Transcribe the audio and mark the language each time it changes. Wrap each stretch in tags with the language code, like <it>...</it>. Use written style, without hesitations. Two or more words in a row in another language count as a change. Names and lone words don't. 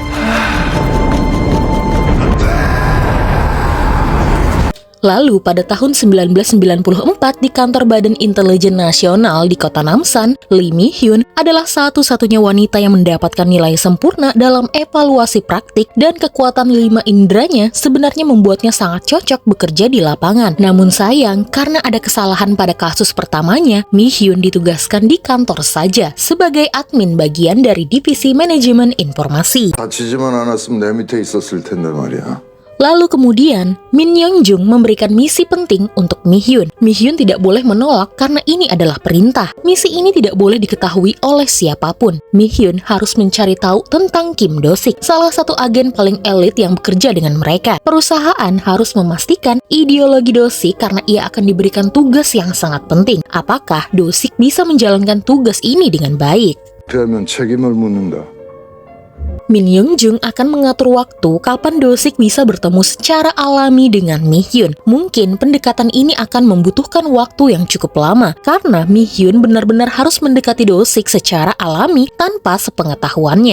<id>Lalu pada tahun 1994 di kantor Badan Intelijen Nasional di kota Namsan, Lee Mi-hyun adalah satu-satunya wanita yang mendapatkan nilai sempurna dalam evaluasi praktik dan kekuatan 5 inderanya sebenarnya membuatnya sangat cocok bekerja di lapangan. Namun sayang, karena ada kesalahan pada kasus pertamanya, Mi-hyun ditugaskan di kantor saja sebagai admin bagian dari divisi manajemen informasi.</id> <ko>다치지만 않았으면 내 밑에 있었을 텐데 말이야.</ko> <id>Lalu kemudian, Min Young-jung memberikan misi penting untuk Mi-hyun. Mi-hyun tidak boleh menolak karena ini adalah perintah. Misi ini tidak boleh diketahui oleh siapapun. Mi-hyun harus mencari tahu tentang Kim Do-sik, salah satu agen paling elit yang bekerja dengan mereka. Perusahaan harus memastikan ideologi Do-sik karena ia akan diberikan tugas yang sangat penting. Apakah Do-sik bisa menjalankan tugas ini dengan baik?</id> <ko>그러면 책임을 묻는다.</ko> <id>Min Young-jung akan mengatur waktu kapan Do-sik bisa bertemu secara alami dengan Mi-hyun. Mungkin pendekatan ini akan membutuhkan waktu yang cukup lama karena Mi-hyun benar-benar harus mendekati Do-sik secara alami tanpa sepengetahuannya.</id>